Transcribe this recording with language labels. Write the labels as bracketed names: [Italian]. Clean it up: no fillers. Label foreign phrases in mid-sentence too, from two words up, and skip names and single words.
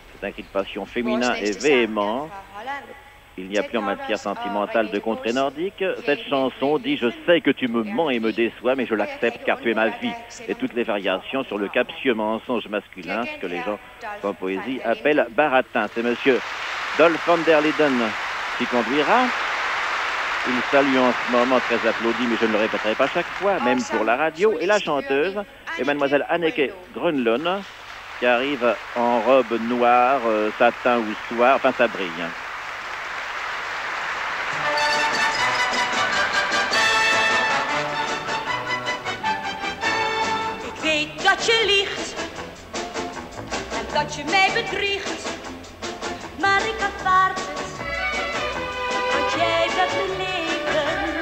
[French] un cri de passion féminin et véhément. Il n'y a plus en matière sentimentale de contrée nordique. Cette chanson dit « Je sais que tu me mens et me déçois, mais je l'accepte car tu es ma vie ». Et toutes les variations sur le captieux mensonge masculin, ce que les gens en poésie appellent baratin. C'est monsieur Dolph van der Linden qui conduira. Il salue en ce moment, très applaudi, mais je ne le répéterai pas chaque fois, même pour la radio. Et la chanteuse est mademoiselle Anneke Grönlund, qui arrive en robe noire, satin ou soie, enfin ça brille. [Dutch] Ik weet dat je liegt en dat je mij bedriegt, maar ik aanvaard het, want jij bent mijn leven.